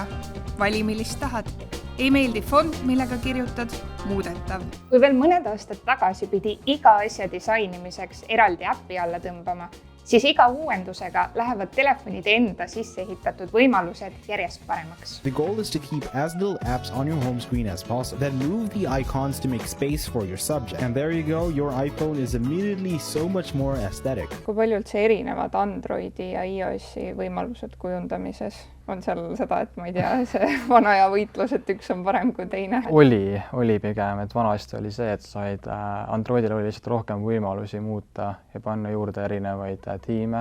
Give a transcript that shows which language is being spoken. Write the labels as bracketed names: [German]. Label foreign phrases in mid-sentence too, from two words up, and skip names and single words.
[Estonian] Vali, millist tahad. Ei meeldi font, millega kirjutad, muudetav. Kui veel mõned aastad tagasi pidi iga asja disainimiseks eraldi äppi alla tõmbama, siis iga uuendusega lähevad telefonide enda sisseehitatud võimalused järjest paremaks. [English] The goal is to keep as little apps on your home screen as possible. Then move the icons to make space for your subject. And there you go, your iPhone is immediately so much more aesthetic. [Estonian] Kui palju üldse erinevad Androidi ja iOS-i võimalused kujundamises? On seal seda, et ma ei tea, see vana aja võitlus, et üks on parem kui teine? Oli pigem, et vanasti oli see, et said Androidil oli lihtsalt rohkem võimalusi muuta ja panna juurde erinevaid tiime.